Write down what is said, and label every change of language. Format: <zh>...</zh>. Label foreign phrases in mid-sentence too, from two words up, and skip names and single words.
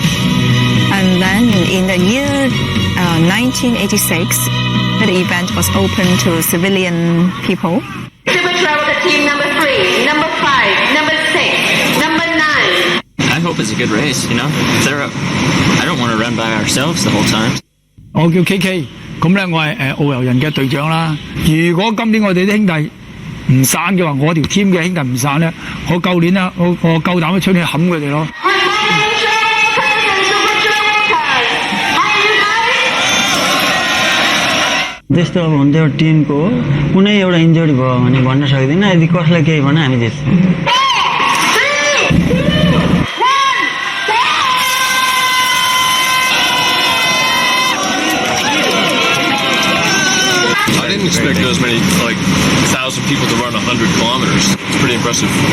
<en>And then in the year 1986, the event was open to civilian people. Super Traveler Team number 3, number 5, number 6, number 9. I hope it's a good race, you know? I don't want to run by ourselves the whole time.</en> <yue>我叫 KK， 咁咧我係澳遊人嘅隊長啦。如果今年我哋啲兄弟唔散嘅話，我條 team 嘅兄弟唔散咧，我舊年啦，我夠膽出去冚佢哋咯。</yue> <ne>त्यस्तो अब हुन्थ्यो टिमको कुनै एउटा इन्जरी भयो भने भन्न सक्दिनँ यदि कसलाई केही भने हामी जित्छौँ</ne> <en>I didn't expect as many, 1,000 people to run 100 kilometers. It's pretty impressive.</en>